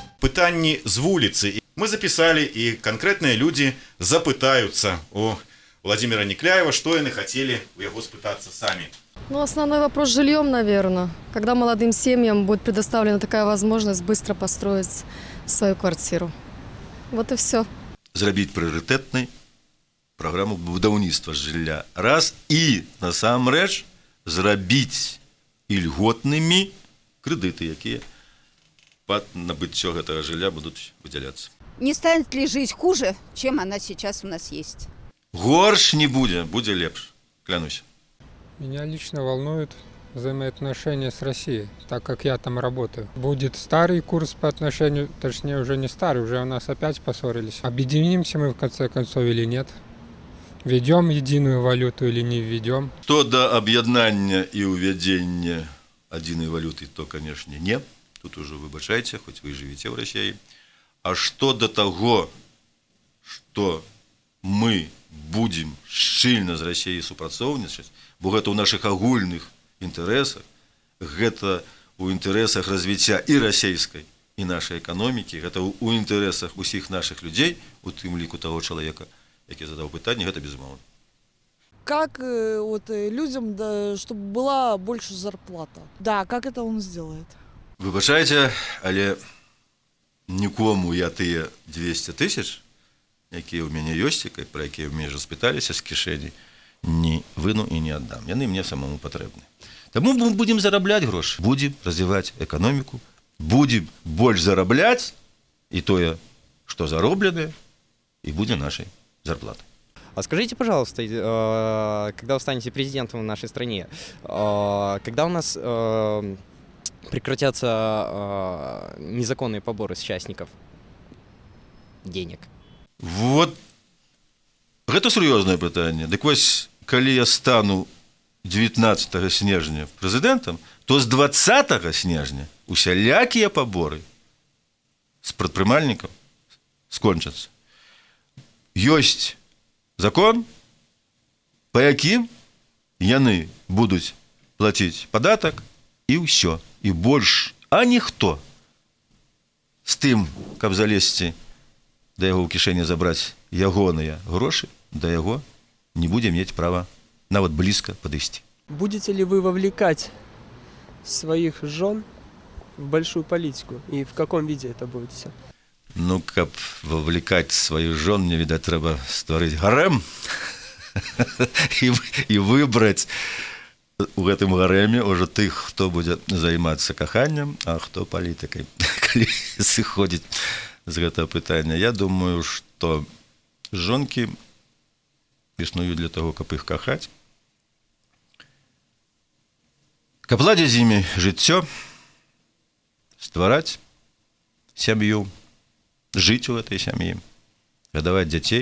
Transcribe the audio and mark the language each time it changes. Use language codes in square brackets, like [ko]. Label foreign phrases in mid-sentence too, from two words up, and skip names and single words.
[be] пытанні з вуліцы. [ru] Мы записали, и конкретные люди запытаются у Владимира Некляева, что они хотели у его спытаться сами. Ну, основной вопрос с жильем, наверное. Когда молодым семьям будет предоставлена такая возможность быстро построить свою квартиру. Вот и все. [be] Зрабіць прыярытэтнай праграму будаўніцтва жылля. Раз. І, насамрэч, зрабіць ільготнымі крэдыты, якія пад набыццё гэтага жылля будуць выдзяляцца. [ru] Не станет ли жизнь хуже, чем она сейчас у нас есть? [be] Горш не будзе, будзе лепш, клянусь. [ru] Меня лично волнуют взаимоотношения с Россией, так как я там работаю. Будет старый курс по отношению, точнее уже не старый, уже у нас опять поссорились. Объединимся мы в конце концов или нет? Введем единую валюту или не введем? [be] Што да аб'яднання і ўвядзення адзінай валюты, то, конечно, не. Тут уже выбачайце, хоць вы жывеце ў Расіі. А што да таго, што мы будзем шчыльна з Расіяй супрацоўнічаць, бо гэта ў нашых агульных інтарэсах, гэта ў інтарэсах развіцця і расійскай, і нашай эканомікі, гэта ў інтарэсах усіх нашых людзей, у тым ліку таго чалавека, які задаў пытанне, гэта безумоўна. [ru] Как людям, чтобы была больше зарплата? Да, как это он сделает? [be] Выбачайце, але нікому я тыя 200 тысяч, якія ў мяне ёсць, пра якія ў мяне ж спыталіся з кішэні, не выну і не аддам. Яны мне самому патрэбны. Таму мы будзем зарабляць грошы, будзем развіваць эканоміку, будзем больш зарабляць і тое, што заробленае, і будзе нашай зарплатай. [ru] А скажите, пожалуйста, когда вы станете президентом в нашей стране, когда у нас прекратятся незаконные поборы с частников денег? [be] Вот гэта сур'ёзнае пытанне. Дык вось, калі я стану 19 снежня прэзідэнтам, то з 20 снежня усялякія паборы з прадпрымальнікаў скончацца. Ёсць закон, па якім яны будуць плаціць падатак, і ўсё. І больш, а ніхто з тым, каб залезці да яго ў кішэні забраць ягоныя грошы, да яго не будзе мець права нават блізка падысці. [ru] Будете ли вы вовлекать своих жен в большую политику? И в каком виде это будете? [be] Ну, каб вовлекать сваіх жон, мне, відаць, трэба стварыць гарэм і выбраць у гэтым гарэме ўжо тых, хто будзе займацца каханнем, а хто палітыкай. Калі сыходзіць з гэтага пытання, я думаю, што жонкі існуюць для таго, каб іх кахаць, каб ладзіць з імі жыццё, ствараць сям'ю, жыць у гэтай сям'і, гадаваць дзяцей.